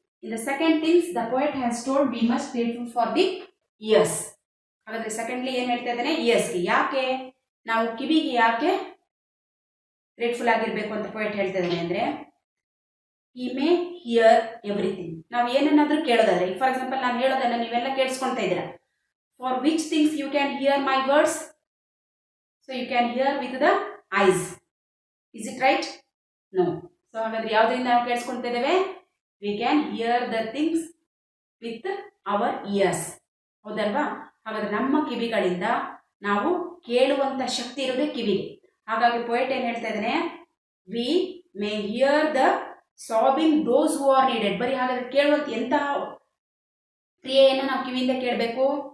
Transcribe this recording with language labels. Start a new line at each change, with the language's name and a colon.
English: In the second things the poet has told we must grateful for the ears.
Kannada: ಹಾಗಾದರೆ secondly ಏನು ಹೇಳ್ತಾ ಇದ್ದಾನೆ? ಇಯರ್ಸ್ಗೆ. ಯಾಕೆ ನಾವು ಕಿವಿಗೆ ಯಾಕೆ ಗ್ರೇಟ್ಫುಲ್ ಆಗಿರಬೇಕು ಅಂತ ಪೊಯೆಟ್ ಹೇಳ್ತಾ ಇದ್ದಾನೆ ಅಂದರೆ,
English: he may hear everything.
Kannada: ನಾವು ಏನನ್ನಾದರೂ ಕೇಳೋದಾದ್ರೆ,
English: for example
Kannada: ನಾನು ಹೇಳೋದನ್ನ ನೀವೆಲ್ಲ ಕೇಳಿಸ್ಕೊಳ್ತಾ ಇದ್ದೀರಾ.
English: For which things you can hear my words? So you can hear with the eyes. Is it right? No.
Kannada: So ಹಾಗಾದ್ರೆ ಯಾವುದರಿಂದ ನಾವು ಕೇಳಿಸ್ಕೊಳ್ತಾ ಇದ್ದೇವೆ?
English: We can hear the things with our ears.
Kannada: ಹೌದಲ್ವಾ? ಹಾಗಾದ್ರೆ ನಮ್ಮ ಕಿವಿಗಳಿಂದ ನಾವು ಕೇಳುವಂತ ಶಕ್ತಿ ಇರೋದೇ ಕಿವಿಗೆ. ಹಾಗಾಗಿ ಪೋಯೆಟ್ ಏನು ಹೇಳ್ತಾ ಇದ್ದಾನೆ?
English: We may hear the sobbing those who are needed.
Kannada: ಬರೀ ಹಾಗಾದ್ರೆ ಕೇಳುವಂತ ಎಂತಹ ಕ್ರಿಯೆಯನ್ನು ನಾವು ಕಿವಿಯಿಂದ ಕೇಳಬೇಕು?